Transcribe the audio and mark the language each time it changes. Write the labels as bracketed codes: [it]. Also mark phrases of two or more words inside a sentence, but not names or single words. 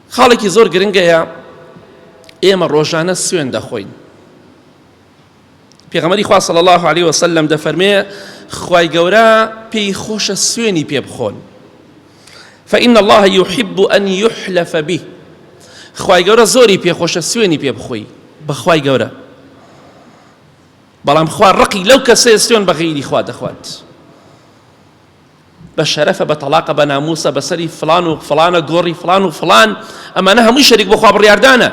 [ckb] خاڵێکی زۆر گرنگەیە ئێمە ڕۆژانە سوێن دەخۆین. پێغەمبەری خوا [ar] صلی الله علیه وسلم [ckb] دەفەرمێ خوای گەورە پێی خۆشە سوێنی پێ بخۆن. [ar] فإن الله يحب أن يحلف به. [ckb] خوای گەورە زۆری پێ خۆشە سوێنی پێ بخۆی بە خوای گەورە. بەڵام خوا ڕقی لەو کەسەیە سوێن بە غەیری خوا دەخوات. بە شەرەفە، بە تەلاقە، بە ناموسە، بەسەری فلان و فلانە، گۆڕی فلان و فلان، ئەمانە هەمووی شەریک بۆ خوا بڕیاردانە.